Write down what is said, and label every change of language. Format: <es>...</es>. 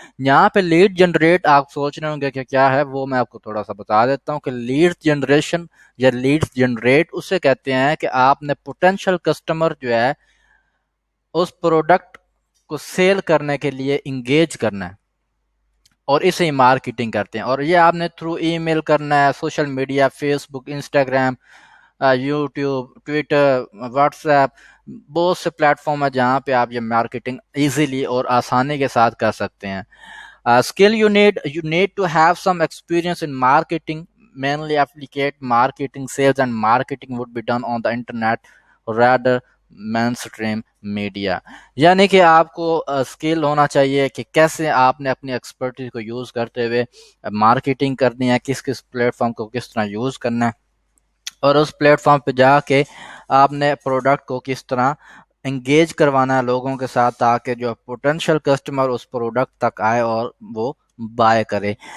<hi>यहाँ पे lead generate आप सोच रहे होंगे कि क्या है, वो मैं आपको थोड़ा सा बता देता हूँ कि लीड जनरेशन या लीड्स जनरेट उसे कहते हैं कि आपने पोटेंशियल कस्टमर जो है उस प्रोडक्ट को सेल करने के लिए इंगेज करना है, और इसे ही मार्केटिंग करते हैं। और ये आपने थ्रू ईमेल करना है, social media, Facebook, Instagram, YouTube, Twitter, WhatsApp, बहुत से प्लेटफॉर्म है जहाँ पे आप ये मार्केटिंग इजीली और आसानी के साथ कर सकते हैं।</hi> <en>Skill you need to have some experience in marketing, mainly applicate marketing, sales and marketing would be done on the internet rather mainstream media.</en> <hi>यानी कि आपको स्किल होना चाहिए कि कैसे आपने अपनी एक्सपर्टीज को यूज़ करते हुए मार्केटिंग करनी है, किस किस प्लेटफॉर्म को किस तरह यूज़ करना है, और उस प्लेटफॉर्म पे जाके आपने प्रोडक्ट को किस तरह एंगेज करवाना है लोगों के साथ, ताकि जो पोटेंशियल कस्टमर उस प्रोडक्ट तक आए और वो बाय करे।</hi>